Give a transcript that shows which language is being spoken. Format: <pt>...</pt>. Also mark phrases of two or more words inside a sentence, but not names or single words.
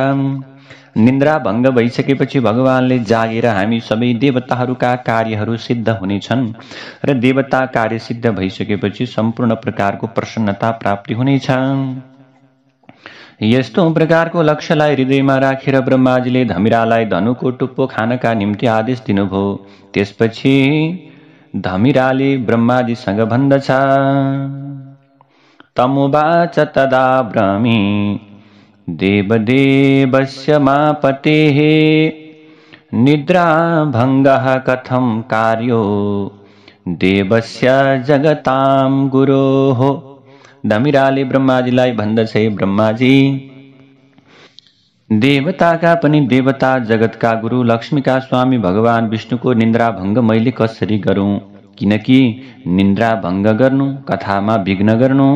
<ne>निन्द्रा भङ्ग भइसकेपछि भगवानले जागेर हामी सबै देवताहरूका कार्यहरू सिद्ध हुनेछन् र देवता कार्य सिद्ध भइसकेपछि सम्पूर्ण प्रकारको प्रसन्नता प्राप्ति हुनेछ। यस्तो प्रकारको लक्ष्यलाई हृदयमा राखेर ब्रह्माजीले धमिरालाई धनुको टुप्पो खानका निम्ति आदेश दिनुभयो। त्यसपछि धमिराले ब्रह्माजीसँग भन्दछ,</ne> <sa>तमुवाच तदा ब्रह्मी देवदेवस्य मापतेः निद्रा भङ्गः कथं कार्यो देवस्य जगतां गुरोः।</sa> <ne>धमिराले ब्रह्माजीलाई भन्दछ, ब्रह्माजी, देवताका पनि देवता जगतका गुरु लक्ष्मीका स्वामी भगवान विष्णुको निन्द्रा भङ्ग मैले कसरी गरौँ? किनकि निन्द्रा भङ्ग गर्नु कथामा विघ्न गर्नु।</ne>